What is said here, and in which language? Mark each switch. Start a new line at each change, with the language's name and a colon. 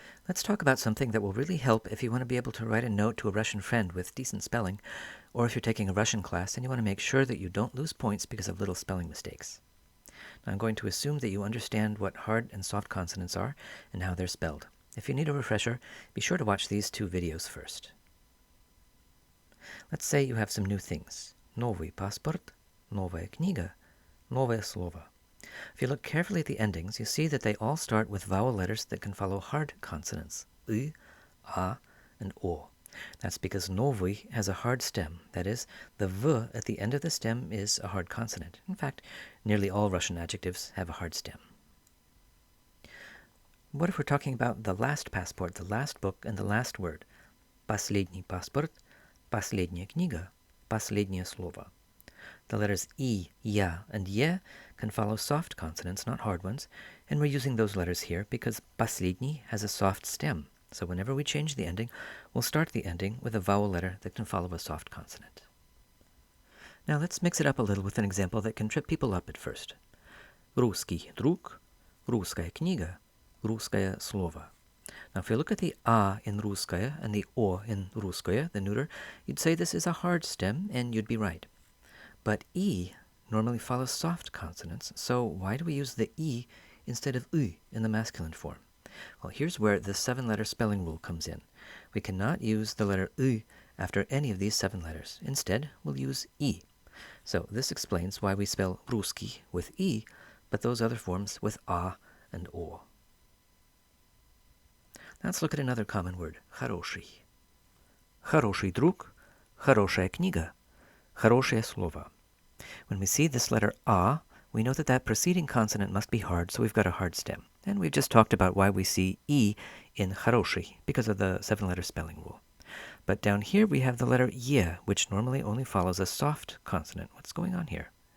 English: Let's talk about something that will really help if you want to be able to write a note to a Russian friend with decent spelling, or if you're taking a Russian class and you want to make sure that you don't lose points because of little spelling mistakes. Now, I'm going to assume that you understand what hard and soft consonants are and how they're spelled. If you need a refresher, be sure to watch these two videos first. Let's say you have some new things.
Russian: Новый паспорт, новая книга, новое слово.
English: If you look carefully at the endings, you see that they all start with vowel letters that can follow hard consonants, y, a, and o. That's because новый has a hard stem. That is, the v at the end of the stem is a hard consonant. In fact, nearly all Russian adjectives have a hard stem. What if we're talking about the last passport, the last book, and the last word?
Russian: Последний паспорт, последняя книга, последнее слово.
English: The letters I, Ya, and Ye can follow soft consonants, not hard ones, and we're using those letters here because последний has a soft stem. So whenever we change the ending, we'll start the ending with a vowel letter that can follow a soft consonant. Now let's mix it up a little with an example that can trip people up at first.
Russian: Русский друг, русская книга, русское слово.
English: Now if you look at the A in русская and the O in русское, the neuter, you'd say this is a hard stem, and you'd be right. But I normally follows soft consonants, so why do we use the I instead of U in the masculine form? Well, here's where the 7-letter spelling rule comes in. We cannot use the letter U after any of these 7 letters. Instead, we'll use I. So this explains why we spell русский with I, but those other forms with A and O. Now let's look at another common word, хороший.
Russian: Хороший друг, хорошая книга, хорошее слово.
English: When we see this letter A, we know that that preceding consonant must be hard, so we've got a hard stem. And we've just talked about why we see I in хороший, because of the 7-letter spelling rule. But down here we have the letter Ye, which normally only follows a soft consonant. What's going on here?